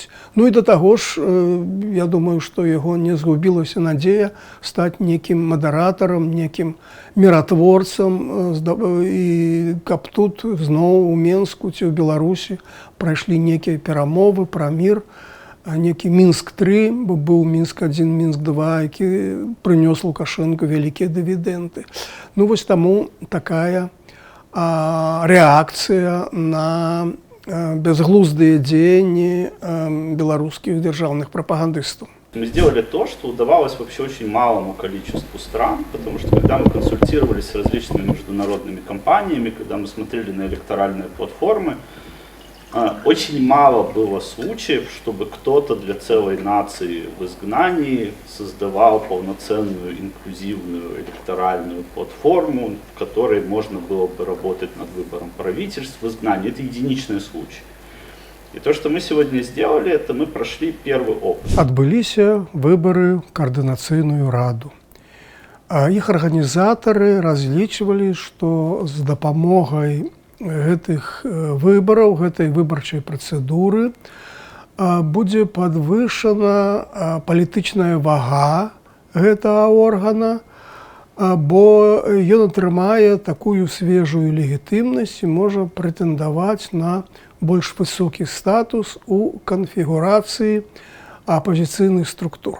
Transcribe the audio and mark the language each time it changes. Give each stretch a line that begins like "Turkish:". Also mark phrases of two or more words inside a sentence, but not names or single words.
Belarusian: Ну і да таго ж, я думаю, што яго не згубілася надзея стаць некім мадэратарам, некім міратворцам, і каб тут зноў у Менску ці ў Беларусі прайшлі некія перамовы пра мір, некі Мінск-3, бо быў Мінск-1, Мінск-2, які прынёс Лукашэнку вялікія дывідэнды. Ну вось таму такая рэакцыя на безглуздыя дзеянні беларускіх дзяржаўных прапагандыстаў.
Russian: Мы сделали то, что удавалось вообще очень малому количеству стран, потому что когда мы консультировались с различными международными компаниями, когда мы смотрели на электоральные платформы, очень мало было случаев, чтобы кто-то для целой нации в изгнании создавал полноценную инклюзивную электоральную платформу, в которой можно было бы работать над выбором правительств в изгнании. Это единичный случай. И то, что мы сегодня сделали, это мы прошли первый опыт.
Belarusian: Адбыліся выборы в координацыйную раду. Іх арганізатары разлічвалі, што з дапамогай гэтых выбараў, гэтай выбарчай працэдуры будзе падвышана палітычная вага гэтага органа, бо ён атрымае такую свежую легітымнасць і можа прэтэндаваць на больш высокі статус у канфігурацыі апазіцыйных структур.